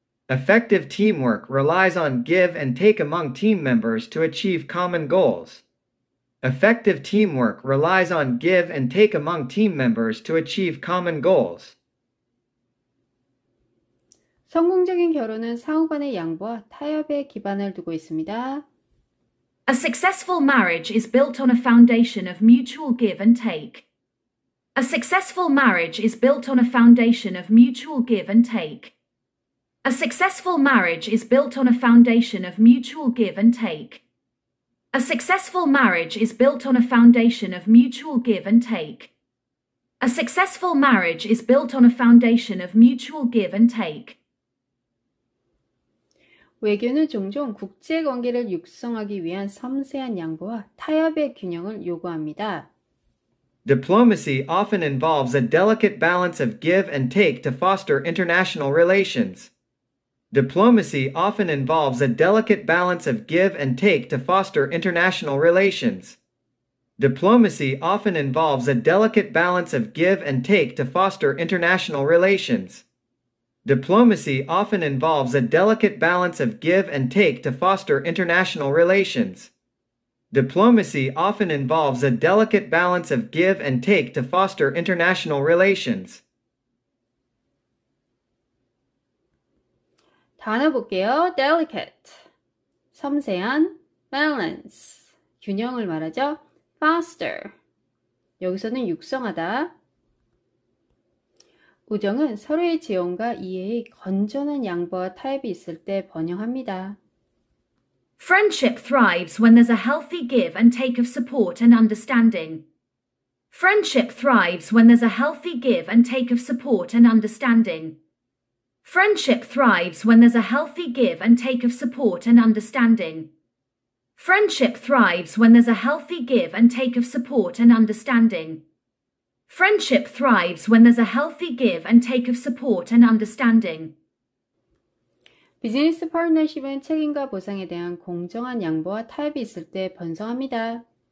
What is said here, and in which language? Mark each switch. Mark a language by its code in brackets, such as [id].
[en] Effective teamwork relies on give and take among team members to achieve common goals. Effective teamwork relies on give and take among team members to achieve common goals. [ko] 성공적인 결혼은 상호간의 양보와 타협에 기반을 두고 있습니다. [en] A successful marriage is built on a foundation of mutual give and take. A successful marriage is built on a foundation of mutual give and take. A successful marriage is built on a foundation of mutual give and take. A successful marriage is built on a foundation of mutual give and take. A successful marriage is built on a foundation of mutual give and take. [ko] 외교는 종종 국제 관계를 육성하기 위한 섬세한 양보와 타협의 균형을 요구합니다. [en] Diplomacy often involves a delicate balance of give and take to foster international relations. Diplomacy often involves a delicate balance of give and take to foster international relations. Diplomacy often involves a delicate balance of give and take to foster international relations. Diplomacy often involves a delicate balance of give and take to foster international relations. Diplomacy often involves a delicate balance of give and take to foster international relations. [ko] 단어 볼게요. delicate, 섬세한, balance, 균형을 말하죠. foster, 여기서는 육성하다. 우정은 서로의 지원과 이해의 건전한 양보와 타협이 있을 때 번영합니다. [en] Friendship thrives when there's a healthy give and take of support and understanding. Friendship thrives when there's a healthy give and take of support and understanding. Friendship thrives when there's a healthy give and take of support and understanding. Friendship thrives when there's a healthy give and take of support and understanding. Friendship thrives when there's a healthy give and take of support and understanding. [ko] 비즈니스 파트너십은 책임과 보상에 대한 공정한 양보와 타협이 있을 때 번성합니다.